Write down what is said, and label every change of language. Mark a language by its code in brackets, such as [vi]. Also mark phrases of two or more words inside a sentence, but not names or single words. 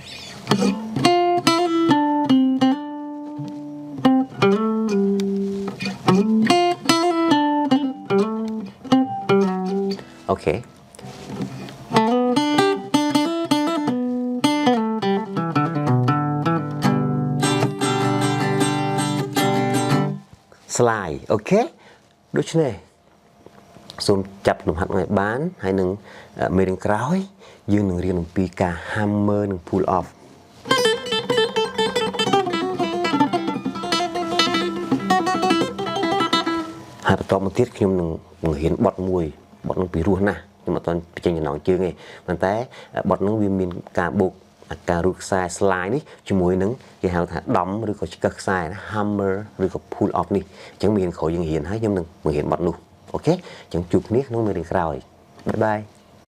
[en] ok slide ok [km] ដូចនេះសូម ចាប់លំហាត់ឲ្យបានហើយនឹងមេរៀនក្រោយយើងនឹងរៀនអំពីការ hammer និង [en] pull off [km] ហើយបន្តមកទៀតខ្ញុំនឹងបង្រៀនបទមួយបទនឹងពីរោះណាស់ខ្ញុំអត់ទាន់បញ្ចេញចំណងជើងទេប៉ុន្តែបទនឹងវាមានការបូកការរូតខ្សែ slide នេះជាមួយនឹងគេហៅថាដំឬក៏ឆ្កឹះខ្សែ hammer ឬក៏ [en] pull off [km] នេះអញ្ចឹងមានក្រោយយើងរៀនហើយខ្ញុំនឹងបង្រៀនបទនោះអូខេអញ្ចឹងជួបគ្នាក្នុងមេរៀនក្រោយបាយបាយ